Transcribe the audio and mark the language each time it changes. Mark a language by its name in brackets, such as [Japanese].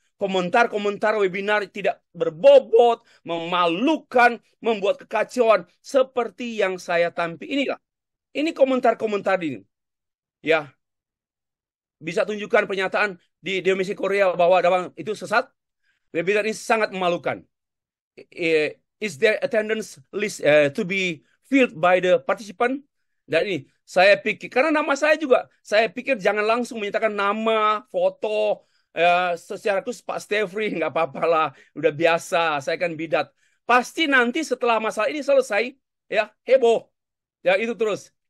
[Indonesian] Komentar-komentar webinar tidak berbobot, memalukan, membuat kekacauan seperti yang saya tampil inilah. Ini komentar-komentar ini. Ya, bisa tunjukkan pernyataan di Domisi Korea bahwa itu sesat. Webinar ini sangat memalukan. [English] Is there attendance list to be filled by the participant? [Indonesian] Dan ini saya pikir karena nama saya pikir jangan langsung menyatakan nama, foto secara khusus Pak Stefri, nggak apa-apa lah, udah biasa, saya kan bidat. Pasti nanti setelah masalah ini selesai, ya heboh, ya itu terus.